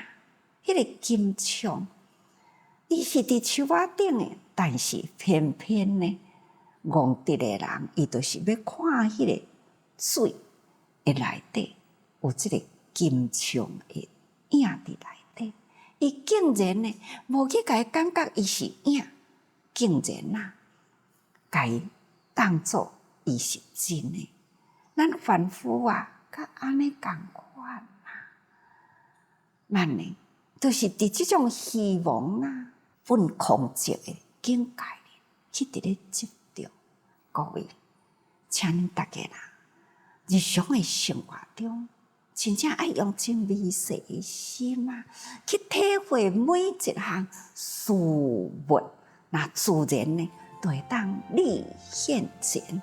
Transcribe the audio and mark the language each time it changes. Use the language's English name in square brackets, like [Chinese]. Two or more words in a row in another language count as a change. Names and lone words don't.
[Min Nan Chinese] 迄个金枪，伊是伫树仔顶的，但是偏偏呢，憨直的人，伊就是要看迄个水的内底有即个金枪的影伫内底，伊竟然呢，无去甲伊感觉伊是影，竟然啊，甲伊当作伊是真的。咱凡夫啊，甲安尼共款啊，咱呢？就是伫即种虚妄啊、本空寂的境界里，去伫咧执着。各位，请恁大家啦，日常的生活中，真正爱用真微细的心啊，去体会每一项事物，那自然呢，就会当立现前。